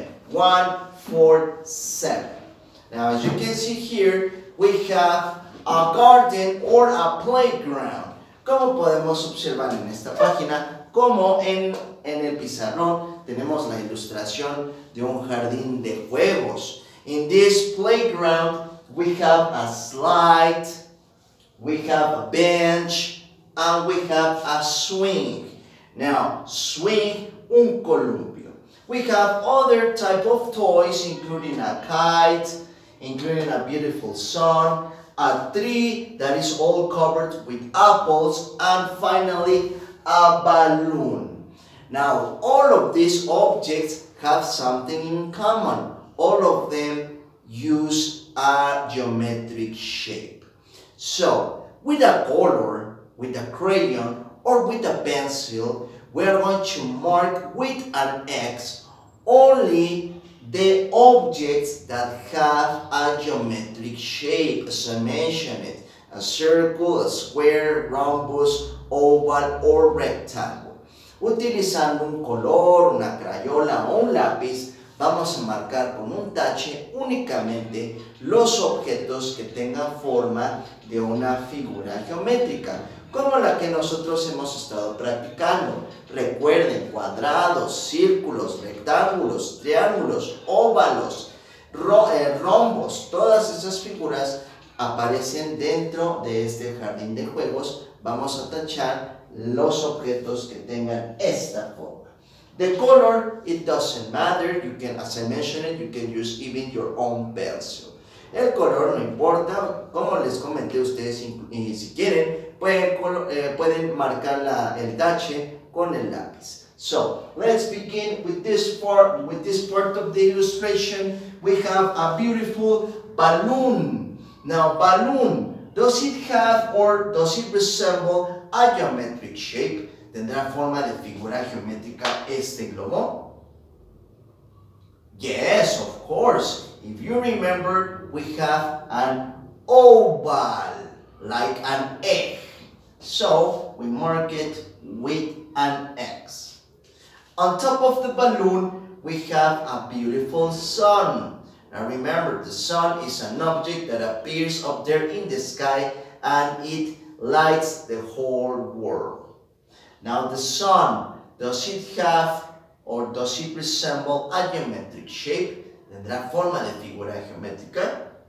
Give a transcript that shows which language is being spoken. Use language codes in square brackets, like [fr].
[en] 147. Now, as you can see here, we have a garden or a playground. [es] Como podemos observar en esta página, como en el pizarrón, tenemos la ilustración de un jardín de juegos. [en] In this playground, we have a slide, we have a bench, and we have a swing. Now, swing, un columpio. We have other type of toys, including a kite, including a beautiful sun, a tree that is all covered with apples, and finally a balloon. Now, all of these objects have something in common. All of them use a geometric shape. So, with a color, with a crayon, or with a pencil, we are going to mark with an X only the objects that have a geometric shape, as I mentioned it, a circle, a square, rhombus, oval, or rectangle. [es] Utilizando un color, una crayola o un lápiz, vamos a marcar con un tache únicamente los objetos que tengan forma de una figura geométrica, como la que nosotros hemos estado practicando. Recuerden, cuadrados, círculos, rectángulos, triángulos, óvalos, rombos, todas esas figuras aparecen dentro de este jardín de juegos. Vamos a tachar los objetos que tengan esta forma. [en] The color, it doesn't matter. You can, as I mentioned, you can use even your own pencil. [es] El color no importa, como les comenté a ustedes, si quieren, pueden marcar el tache con el lápiz. [en] So, let's begin with this part. With this part of the illustration, we have a beautiful balloon. Now, balloon, does it have or does it resemble a geometric shape? [es] ¿Tendrá forma de figura geométrica este globo? [en] Yes, of course. If you remember, we have an oval, like an egg. So, we mark it with an X. On top of the balloon, we have a beautiful sun. Now remember, the sun is an object that appears up there in the sky and it lights the whole world. Now the sun, does it have or does it resemble a geometric shape? [es] ¿Tendrá forma de figura geométrica?